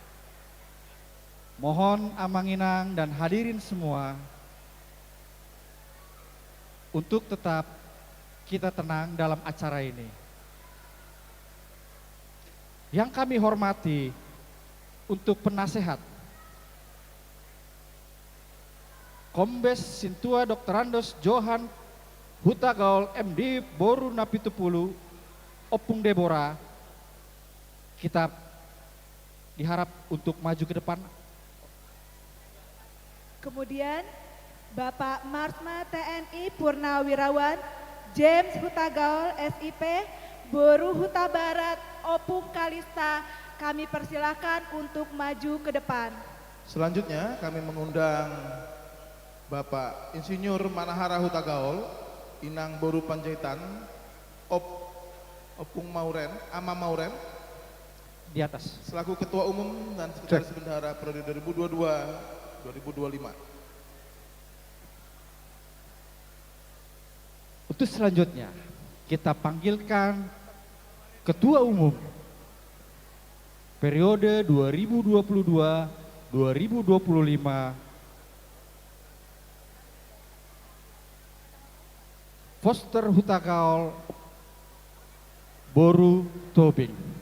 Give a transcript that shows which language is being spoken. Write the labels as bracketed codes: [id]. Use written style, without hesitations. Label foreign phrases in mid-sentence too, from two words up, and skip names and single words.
[id] Mohon Amanginang dan hadirin semua untuk tetap kita tenang dalam acara ini. Yang kami hormati untuk penasehat Kombes Sintua Dr. Andos Johan Hutagaul MD Boru Napitupulu Opung Debora, kita diharap untuk maju ke depan. Kemudian Bapak Marsma TNI Purnawirawan James Hutagaul SIP Boru Huta Barat Opung Kalista, kami persilahkan untuk maju ke depan. Selanjutnya kami mengundang Bapak Insinyur Manahara Hutagaul, Inang Boru Panjaitan, Opung Mauren, Ama Mauren, di atas. Selaku Ketua Umum dan Sekretaris Bendahara periode 2022-2025. Untuk selanjutnya, kita panggilkan Ketua Umum periode 2022-2025, Foster Hutagaul Boru Tobing.